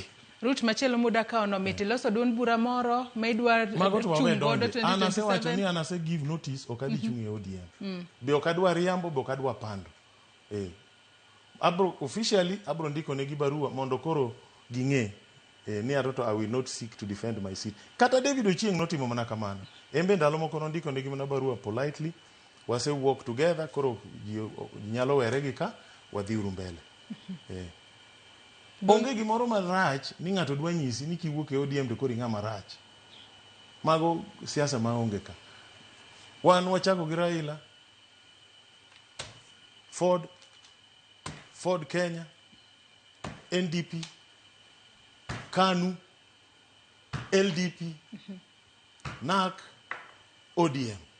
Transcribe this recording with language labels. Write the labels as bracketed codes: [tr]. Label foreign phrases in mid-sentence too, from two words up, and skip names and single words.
[luo] Route machielo muda ka ono miti loso duond bura moro maidwa chung godo 2027. Anase wacho ni anase [en] give notice [luo] okadhi chung e ODM. Be okadwa riambo be okadwa pando. Officially abro ndiko negi barua mondo koro ging'e ni aroto [en] I will not seek to defend my seat. [luo] Kata David Ochieng notimo mana kamano. Embe ndalo moko nondiko negi mana barua politely. Wase [en] walk together [luo] koro nyalo were gi ka wadhi uru mbele. Onge gimoro marach ni ng'ato dwa nyisi ni kiwuok e ODM to koro ng'ama rach. Mago siasa maonge ka. Wan wachako gi Raila, Ford Kenya, NDP, KANU, LDP, NAK, ODM.